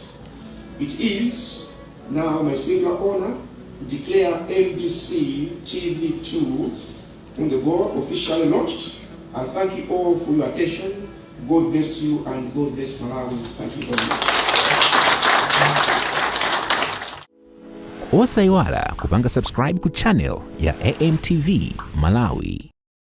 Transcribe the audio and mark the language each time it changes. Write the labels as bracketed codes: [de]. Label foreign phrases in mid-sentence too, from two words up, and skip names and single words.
[en] It is now my single honor to declare NBC TV2 on the board officially launched. I thank you all for your attention. God bless you and God bless Malawi. Thank you very much. [ny] Osaiwala kupanga subscribe ku channel ya AMTV Malawi.